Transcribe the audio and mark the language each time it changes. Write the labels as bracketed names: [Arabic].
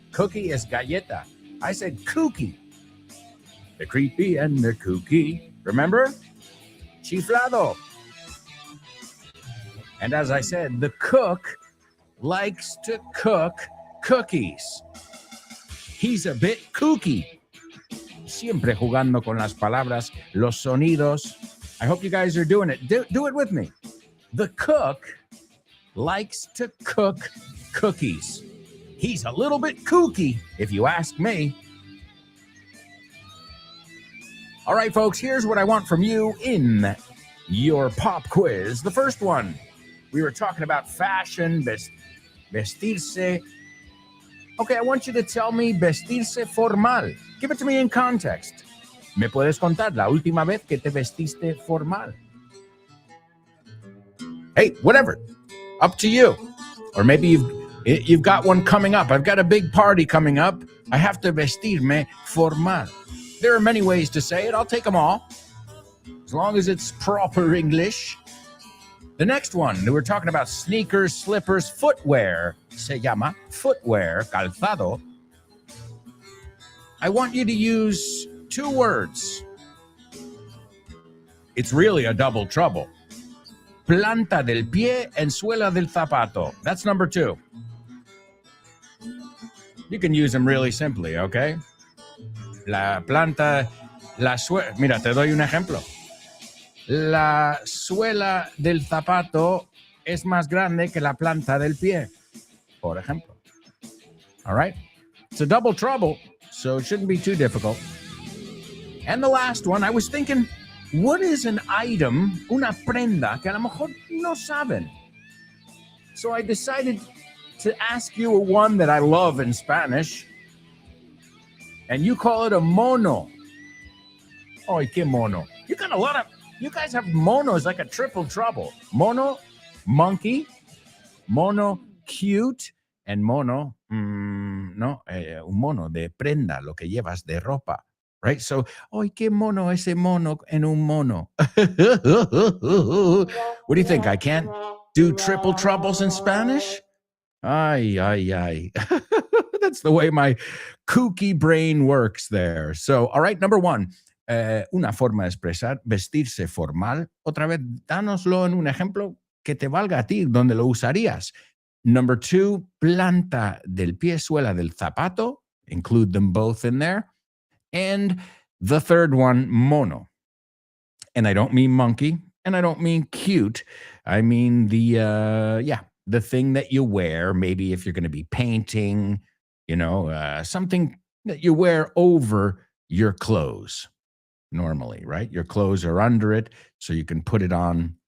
[English] Cookie is galleta. I said kooky. The creepy and the kooky. Remember? Chiflado. And as I said, the cook likes to cook cookies. He's a bit kooky. [Spanish] Siempre jugando con las palabras, los sonidos. [English] I hope you guys are doing it. Do it with me. The cook likes to cook cookies. He's a little bit kooky, if you ask me. All right, folks, here's what I want from you in your pop quiz. The first one, we were talking about fashion, vestirse. Okay, I want you to tell me vestirse formal. Give it to me in context. [Spanish] ¿Me puedes contar la última vez que te vestiste formal? [English] Hey, whatever. Up to you. Or maybe you've got one coming up. I've got a big party coming up. I have to vestirme formal. There are many ways to say it. I'll take them all, as long as it's proper English. The next one, we're talking about sneakers, slippers, footwear. [Spanish] Se llama footwear, calzado. [English] I want you to use 2 words. It's really a double trouble. [Spanish] Planta del pie en suela del zapato. [English] That's number 2. You can use them really simply, okay? [Spanish] La planta, la suela. Mira, te doy un ejemplo. La suela del zapato es más grande que la planta del pie, por ejemplo. [English] All right? It's a double trouble, so it shouldn't be too difficult. And the last one, I was thinking, what is an item, [Spanish] una prenda, que a lo mejor no saben? [English] So I decided to ask you one that I love in Spanish. And you call it a mono. [Spanish] Oh, qué mono. [English] You got a lot of, you guys have monos like a triple trouble. Mono, monkey. Mono, cute. [Spanish] And mono, un mono de prenda, lo que llevas de ropa. Right? So, qué mono ese mono en un mono. [English] What do you think? I can't do triple troubles in Spanish? Ay. That's the way my kooky brain works there. So, all right, number 1, [Spanish] una forma de expresar, vestirse formal. Otra vez, dánoslo en un ejemplo que te valga a ti, donde lo usarías. Number 2, planta del pie, suela del zapato. [English] Include them both in there. And the third one, mono. And I don't mean monkey, and I don't mean cute. I mean the thing that you wear, maybe if you're going to be painting, something that you wear over your clothes normally, right? Your clothes are under it, so you can put it on,